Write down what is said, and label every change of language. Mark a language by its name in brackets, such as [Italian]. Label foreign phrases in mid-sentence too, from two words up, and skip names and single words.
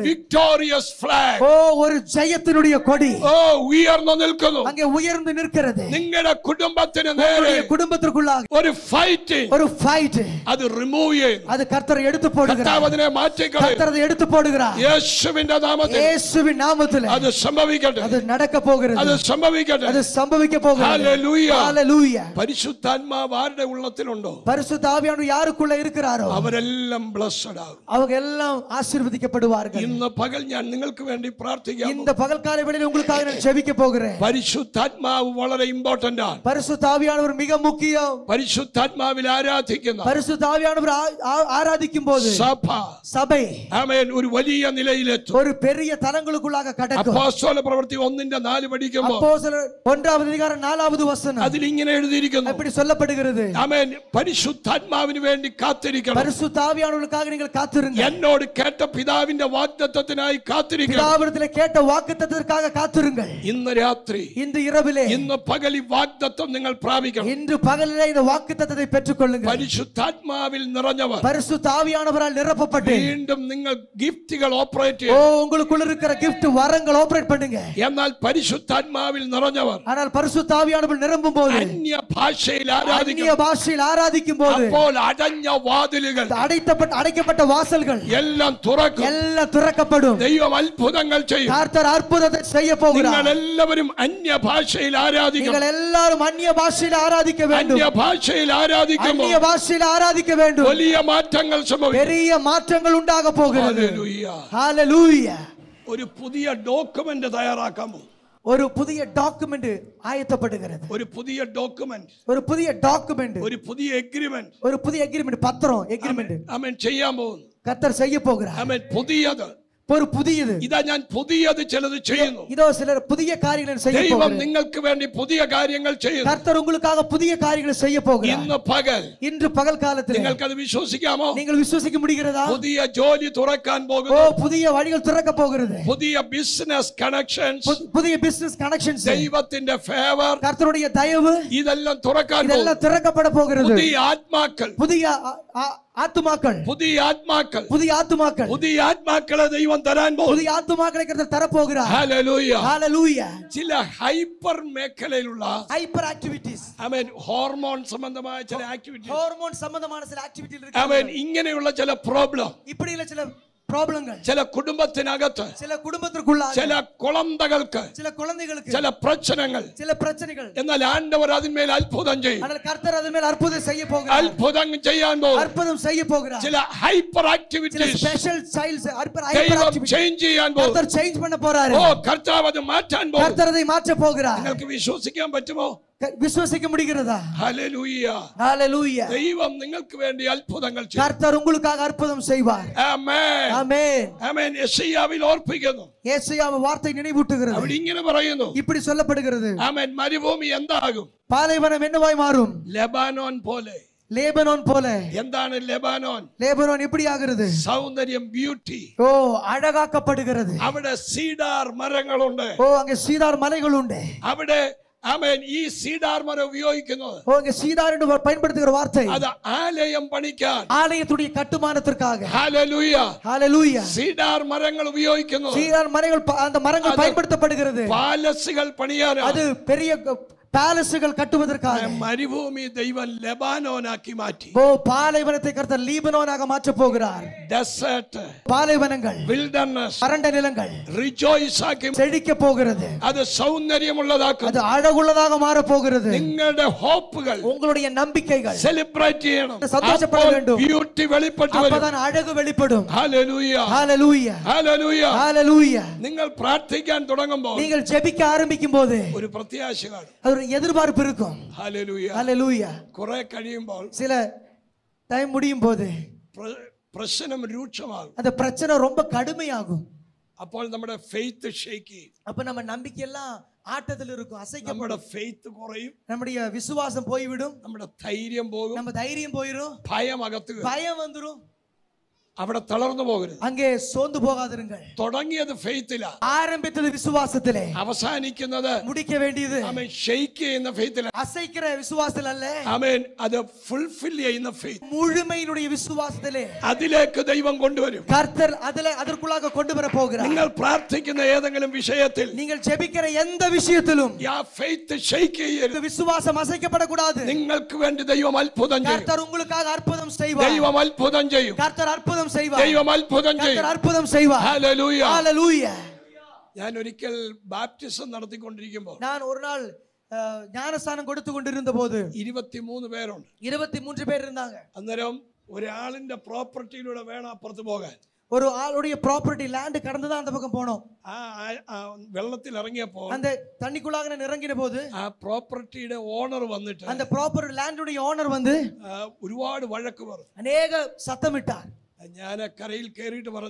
[English] victorious flag [Tamil] ஒரு ஜெயத்தினுடைய கொடி [Malayalam] ഉയർന്നു നിൽക്കുന്നു. [Tamil] அங்கே உயர்ந்து நிற்கிறது. [Malayalam] നിങ്ങളുടെ കുടുംബത്തിന് നേരെ [Tamil] உங்களுடைய குடும்பத்திற்குள்ளாக [Malayalam] ഒരു ഫൈറ്റിംഗ്, [Tamil] ஒரு ஃபைட், [Malayalam] അത് റിമൂവ് ചെയ്യും. [Tamil] அது கர்த்தர் எடுத்து போடுகிறார். [Malayalam] കർത്താവ് അതിനെ മാറ്റിക്കളയും. [Tamil] கர்த்தர் அதை எடுத்து போடுகிறார். [Malayalam] യേശുവിന്റെ നാമത്തിൽ [Tamil] இயேசுவின் நாமத்திலே [Malayalam] അത് സംഭവിക്കട്ടെ. [Tamil] அது நடக்க போகிறது. [Malayalam] അത് സംഭവിക്കട്ടെ. [Tamil] அது சம்பவிக்க போகிறது. [Malayalam] ഹല്ലേലൂയ. [Tamil] ஹalleluya. [Malayalam] പരിശുദ്ധാത്മാവ് ആരുടെ ഉള്ളത്തിലുണ്ടോ [Tamil] பரிசுத்த ஆவியானவர் யாருக்குள்ள இருக்கிறாரோ [Malayalam] അവരെല്ലാം ബ്ലെസ്ഡ് ആകും. [Tamil] அவங்க எல்லாம் ஆசீர்வதிக்கப்படுவார்கள். [Malayalam] ഇന്ന് പകൽ ഞാൻ നിങ്ങൾക്ക് വേണ്ടി പ്രാർത്ഥിക്കാം. [Tamil] இந்த பகல் காலை வேளையில் உங்களுக்காக நான் ஜெபிக்க போகிறேன். [Malayalam] പരിശുദ്ധാത്മാവ് വളരെ ഇമ്പോർട്ടന്റ് ആണ്. [Tamil] பரிசுத்த ஆவியானவர் மிக முக்கியம். [Malayalam] പരിശുദ്ധാത്മാവിൽ ആരാധിക്കുന്ന, [Tamil] பரிசுத்த ஆவியானவர் ஆராதிக்கும் போது சபை [Malayalam] ആമേൻ ഒരു വലിയ നിലയിലെത്തും. [Tamil] ஒரு பெரிய தலங்களுக்குள்ளாக கடக்கும். [Malayalam] അപ്പോസ്തല പ്രവൃത്തി 1:4 പഠിക്കുമ്പോൾ [Tamil] அப்போஸ்தலர் 1-வது அதிகாரம் 4-வது வசனம் [Malayalam] അതിൽ ഇങ്ങനെ എഴുതിയിരിക്കുന്നു. [Tamil] அப்படி சொல்லப்படுகிறது. [Malayalam] ആമേൻ. പരിശുദ്ധാത്മാവിന് വേണ്ടി കാത്തിരിക്കണം. [Tamil] பரிசுத்த ஆவியானவருக்காக நீங்கள் காத்திருங்கள். [Malayalam] എന്നോട് കേട്ട പിതാവിന്റെ വാഗ്ദത്തത്തിനായി കാത്തിരിക്കുക. [Tamil] பிதாவிடத்திலே கேட்ட வாக்குத்தத்தத்திற்காக காத்திருங்கள். [Malayalam] ഇന്ന് രാത്രി, [Tamil] இந்த இரவிலே, [Malayalam] ഇന്ന് പകൽ ഈ വാഗ്ദത്തം നിങ്ങൾ പ്രാപിക്കണം. [Tamil] இன்று பகலிலே இந்த வாக்குத்தத்தத்தை பெற்றுக்கொள்ளுங்கள். [Malayalam] പരിശുദ്ധാത്മാവിൽ നിറഞ്ഞവർ, [Tamil] பரிசுத்த ஆவியானவரால் நிரப்பப்பட்டு [Malayalam] വീണ്ടും നിങ്ങൾ ഗിഫ്റ്റുകൾ ഓപ്പറേറ്റ് ஓ ചെയ്യും. [Tamil] உங்களுக்குள்ள இருக்கிற gift வரங்கள் ஆபரேட் பண்ணுங்க. [Malayalam] എന്നാൽ പരിശുദ്ധാത്മാവിൽ നിറഞ്ഞവർ [Tamil] ஆனால் பரிசுத்த ஆவியானவர் நிரம்பும் போது, [Malayalam] അന്യ ഭാഷയിൽ [Tamil] அந்நிய [Malayalam] ആരാധിക്കും. [Tamil] பாஷையில் ஆராதிக்கும் போது, [Malayalam] അപ്പോൾ അടഞ്ഞ വാതിലുകൾ [Tamil] அடைக்கப்பட்ட வாசல்கள் [Malayalam] എല്ലാം തുറക്കും. [Tamil] எல்லாம் திறக்கப்படும். [Malayalam] ദൈവം അത്ഭുതങ്ങൾ ചെയ്യും. [Tamil] கர்த்தர் அற்புதத்தை செய்ய போகிறார். [Malayalam] നിങ്ങൾ എല്ലാവരും അന്യ ഭാഷയിൽ ആരാധിക്കണം. [Tamil] நீங்கள் எல்லாரும் அந்நிய பாஷையில் ஆராதிக்க வேண்டும். [Malayalam] അന്യ ഭാഷയിൽ ആരാധിക്കുമ്പോൾ [Tamil] அந்நிய பாஷையில் ஆராதிக்க வேண்டும். [Malayalam] വലിയ മാറ്റങ്ങൾ സംഭവിക്കും. [Tamil] பெரிய மாற்றங்கள் உண்டாக போகிறது. [Malayalam] ഹല്ലേലൂയ. [Tamil] ஹalleluya. [Malayalam] ഒരു പുതിയ ഡോക്യുമെന്റ് തയ്യാറാക്കാമോ? [Tamil] ஒரு புதிய டாக்குமெண்ட் ஆயத்தப்படுகிறது. [Malayalam] ഒരു പുതിയ ഡോക്യുമെന്റ്, [Tamil] ஒரு புதிய டாக்குமெண்ட், [Malayalam] ഒരു പുതിയ എഗ്രിമെന്റ് [Tamil] ஒரு புதிய எக்ரிமெண்ட், பத்திரம், எக்ரிமெண்ட் [Malayalam] ആമേൻ ചെയ്യാൻ പോകുന്നു. [Tamil] கர்த்தர் செய்ய போகிறார். [Malayalam] ആമേൻ. പുതിയത്, [Tamil] ஒரு புதியது. [Malayalam] ഇതാ ഞാൻ പുതിയത് ചിലത് ചെയ്യുന്നു. [Tamil] இதோ சிலர் புதிய காரியங்களை செய்ய [Malayalam] ദൈവം [Tamil] போகிறார். [Malayalam] നിങ്ങൾക്ക് വേണ്ടി പുതിയ കാര്യങ്ങൾ ചെയ്യുന്നു. [Tamil] கர்த்தர் உங்களுக்காக புதிய காரியங்களை செய்ய போகிறார். [Malayalam] ഇന്ന് പകൽ [Tamil] இன்று பகல் காலத்தில் [Malayalam] നിങ്ങൾക്ക് അത് വിശ്വസിക്കാമോ? [Tamil] நீங்கள் விசுவாசிக்க முடிகிறதா? [Malayalam] പുതിയ ജോലി തുറക്കാൻ ஓ പോകുന്നു. [Tamil] புதிய வழிகள் திறக்க போகிறது. [Malayalam] പുതിയ [English] business connections, [Tamil] புதிய [English] business connections, [Malayalam] ദൈവത്തിന്റെ ഫേവർ, [Tamil] கர்த்தருடைய தயவு [Malayalam] ഇതെല്ലാം തുറക്കാൻ പോകുന്നു. [Tamil] இதெல்லாம் திறக்கப்பட போகிறது. [Malayalam] പുതിയ ആത്മാക്കൾ, [Tamil] புதிய ஆத்துமாக்கள், [Malayalam] പുതിയ ആത്മാക്കൾ, [Tamil] புதிய ஆத்துமாக்கள், [Malayalam] പുതിയ ആത്മാക്കളെ ദൈവം തരാൻ പോകുന്നു. [Tamil] புதிய ஆத்துமாக்களை கர்த்தர் தர போகிறார். [Malayalam] ഹല്ലേലൂയ. [Tamil] ஹalleluya. [Malayalam] ചില ഹൈപ്പർ മേഖലയിലുള്ള [English] hyper activities, [Malayalam] ആമേൻ ഹോർമോൺ സംബന്ധമായ ചില ആക്ടിവിറ്റീസ്, [Tamil] ஹார்மோன் சம்பந்தமான சில ஆக்டிவிட்டிகள் இருக்கு. [Malayalam] ആമേൻ ഇങ്ങനെയുള്ള ചില പ്രോബ്ലം, [Tamil] இப்படி இல்ல சில ப்ராப்ளங்கள், [Malayalam] ചില കുടുംബത്തിനകത്ത്, [Tamil] சில കുടുംബത്തിற்குள்ள, [Malayalam] ചില കുളന്തകൾക്ക്, [Tamil] சில குழந்தைகளுக்கு, [Malayalam] ചില പ്രശ്നങ്ങൾ. [Tamil] சில பிரச்சனைகள். [Malayalam] എന്നാൽ ആണ്ടവർ അതിന്മേൽ അത്ഭുതം ചെയ്യും. [Tamil] ஆனால் கர்த்தர் அதன் மேல் அற்புதம் செய்ய போகிறார். [Malayalam] അത്ഭുതം ചെയ്യാൻ പോകും. [Tamil] அற்புதம் செய்ய போகிறார். [Malayalam] ചില ഹൈപ്പർ [Tamil] சில [Malayalam] ആക്ടിവിറ്റീസ് [English] special childs hyper [Malayalam] ദൈവം [Tamil] ஆக்டிவிட்டி [Malayalam] ചേഞ്ച് ചെയ്യാൻ പോകും. [Tamil] கர்த்தர் சேஞ்ச் பண்ண போறாரு. [Malayalam] ഓ കർത്താവ് അത് മാറ്റാൻ പോകും. [Tamil] கர்த்தர் அதை மாற்ற போகிறார். [Malayalam] നിങ്ങൾക്ക് വിശ്വസിക്കാൻ പറ്റുമോ? [Tamil] விசுவாசிக்க முடிகிறதா? [Malayalam] ഹല്ലേലൂയ. [Tamil] ஹalleluya. [Malayalam] ദൈവം നിങ്ങൾക്ക് വേണ്ടി അത്ഭുതങ്ങൾ ചെയ്യും. [Tamil] கர்த்தர் உங்களுக்காக அற்புதம் செய்வார். [Malayalam] ആമേൻ. [Tamil] ஆமென். [Malayalam] ആമേൻ. യെശയ്യാവിൽ ഓർപ്പിക്കുന്നു. [Tamil] യേശയ്യാവ് വാർத்தை நினைவூட்டுகிறது. [Malayalam] അവിടെ ഇങ്ങനെ പറയുന്നു. [Tamil] இப்படி சொல்லப்படுகிறது. [Malayalam] ആമേൻ. മരുഭൂമി എന്താകും? [Tamil] பாலைவனம் என்னவாய் மாறும்? [Malayalam] ലെബാനോൻ പോലെ. [Tamil] லேபனோன் போல. [Malayalam] എന്താണ് ലെബാനോൻ? [Tamil] லேபனோன் எப்படி ஆகிறது? [Malayalam] സൗന്ദര്യം, ബ്യൂട്ടി. [Tamil] ஓ அழகாக்கப்படுகிறது. [Malayalam] അവിടെ സീഡാർ മരങ്ങളുണ്ട്. [Tamil] ஓ அங்கே சீதார் மலைகள் உண்டு. [Malayalam] അവിടെ ആമേൻ ഈ സീഡാർ മരം ഉപയോഗിക്കുന്നത് [Tamil] ஓ அங்கே சீதார் என்று பயன்படுத்துகிற வார்த்தை [Malayalam] അത് ആലയം പണിക്കാൻ, [Tamil] ஆலயத்துடைய கட்டுமானத்திற்காக. [Malayalam] ഹല്ലേലൂയ. [Tamil] ஹalleluya. [Malayalam] സീഡാർ മരങ്ങൾ ഉപയോഗിക്കുന്നത് [Tamil] சீதார் மரங்கள் அந்த மரங்கள் பயன்படுத்தப்படுகிறது. [Malayalam] പാലസുകൾ പണിയാൻ. [Tamil] அது பெரிய பேலஸ்கள் கட்டுவதற்காக. [Malayalam] മരുഭൂമി ദൈവം ലെബാനോനാക്കി മാറ്റി. [Tamil] ஓ பாலைவனத்தை கர்த்தர் லீபனோனாக மாற்ற போகிறார். [Malayalam] ഡെസർട്ട്, [Tamil] பாலைவனங்கள், [Malayalam] വിൽഡർനെസ്, [Tamil] வறண்ட நிலங்கள் [Malayalam] റിജോയ്സ് ആക്കി [Tamil] செழிக்க போகிறது. [Malayalam] അത് സൗന്ദര്യമുള്ളതാക്കും. [Tamil] அது அழகுள்ளதாக மாற போகிறது. [Malayalam] നിങ്ങളുടെ ഹോപ്പുകൾ, [Tamil] உங்களுடைய நம்பிக்கைகள் [Malayalam] സെലിബ്രേറ്റ് ചെയ്യണം. [Tamil] സന്തോഷപ്പെട வேண்டும். [Malayalam] ബ്യൂട്ടി വെളിപ്പെട്ടു വരും. [Tamil] அப்பதான் அழகு வெளிப்படும். [Malayalam] ഹല്ലേലൂയ. [Tamil] ஹalleluya. [Malayalam] ഹല്ലേലൂയ. [Tamil] ஹalleluya. [Malayalam] നിങ്ങൾ പ്രാർത്ഥിക്കാൻ തുടങ്ങുമ്പോൾ [Tamil] நீங்கள் ஜெபிக்க ஆரம்பிக்கும் போது [Malayalam] ഒരു പ്രത്യാശ കാണും. [Tamil] ஒரு எதிர்பார்ப்பு இருக்கும். [Malayalam] ഹല്ലേലൂയ. [Tamil] ஹalleluya. [Malayalam] കുറെ കഴിയുമ്പോൾ [Tamil] சில டைம் முடியும் போது [Malayalam] പ്രശ്നം രൂക്ഷമാകും. [Tamil] அந்த பிரச்சனை ரொம்ப கடுமையாகும். [Malayalam] അപ്പോൾ നമ്മുടെ [English] faith shake [Malayalam] ചെയ്യും. [Tamil] அப்ப நம்ம நம்பிக்கை எல்லாம் ஆட்டத்தில் இருக்கும், அசைக்கப்படும். [Malayalam] നമ്മുടെ ഫെയ്ത്ത് കുറയും. [Tamil] நம்முடைய விசுவாசம் போய்விடும். [Malayalam] നമ്മുടെ ധൈര്യം പോകും. [Tamil] நம்ம தைரியம் போயிடும். [Malayalam] ഭയം അകത്ത് കയറും. [Tamil] பயம் வந்துரும். [Malayalam] അവിടെ തളർന്നു പോകരുത്. [Tamil] அங்கே சோர்ந்து போகாதிருங்கள். [Malayalam] തുടങ്ങിയത് ഫെയ്ത്തിലാ, [Tamil] ஆரம்பித்தது விசுவாசத்திலே, [Malayalam] അവസാനിക്കുന്നത് [Tamil] முடிக்க வேண்டியது [Malayalam] ആമേൻ ഷെയ്ക്ക് ചെയ്യുന്ന ഫെയ്ത്തിലാ. [Tamil] அசைக்கிற விசுவாசத்தில் அல்ல, [Malayalam] ആമേൻ അത് ഫുൾഫിൽ ചെയ്യുന്ന ഫെയ്ത്ത്. [Tamil] முழுமையினுடைய விசுவாசத்திலே [Malayalam] അതിലേക്ക് ദൈവം കൊണ്ടുവരും. [Tamil] கர்த்தர் அதற்குள்ளாக கொண்டு வர போகிறார். [Malayalam] നിങ്ങൾ പ്രാർത്ഥിക്കുന്ന ഏതെങ്കിലും വിഷയത്തിൽ [Tamil] நீங்கள் ஜெபிக்கிற எந்த விஷயத்திலும் [Malayalam] ആ [English] faith shake [Malayalam] ചെയ്യരുത്. [Tamil] இந்த விசுவாசம் அசைக்கப்படக்கூடாது. [Malayalam] നിങ്ങൾക്ക് വേണ്ടി ദൈവം അത്ഭുതം ചെയ്യും. [Tamil] கர்த்தர் உங்களுக்காக அற்புதம் செய்வார். [Malayalam] ദൈവം അത്ഭുതം ചെയ്യും. [Tamil] கர்த்தர் அற்புதம் செய்வார். [Malayalam] ദൈവം അത്ഭുതം ചെയ്യും. [Tamil] கர்த்தர் அற்புதம் செய்வார். [Malayalam] ഹല്ലേലൂയ. [Tamil] ஹalleluya. [Malayalam] ഞാൻ ഒരിക്കൽ ബാപ്റ്റിസം നടത്തിക്കൊണ്ടിരിക്കുമ്പോൾ [Tamil] நான் ஒரு நாள் ஞானஸ்நானம் கொடுத்து கொண்டிருந்த போது [Malayalam] 23 പേരുണ്ട്. [Tamil] 23 பேர் இருந்தாங்க. [Malayalam] അന്നേരം ഒരാളിന്റെ പ്രോപ്പർട്ടിയിലൂടെ വേണം അപ്പുറത്ത് പോകാൻ. [Tamil] ஒரு ஆளுடைய [English] property land [Tamil] கடந்து தான் அந்த பக்கம் போனோம். [Malayalam] വെള്ളത്തിൽ ഇറങ്ങിയപ്പോൾ [Tamil] அந்த தண்ணிக்குள்ளாக நான் இறங்கின போது [Malayalam] ആ പ്രോപ്പർട്ടിയുടെ ഓണർ വന്നിട്ട് [Tamil] அந்த ப்ராப்பர்ட்டி லேண்டுடைய ஓனர் வந்து [Malayalam] ഒരുപാട് വഴക്ക് പറഞ്ഞു. [Tamil] அநேக சத்தமிட்டார். [Malayalam] ഞാൻ കരയിൽ കയറിയിട്ട് പറഞ്ഞു,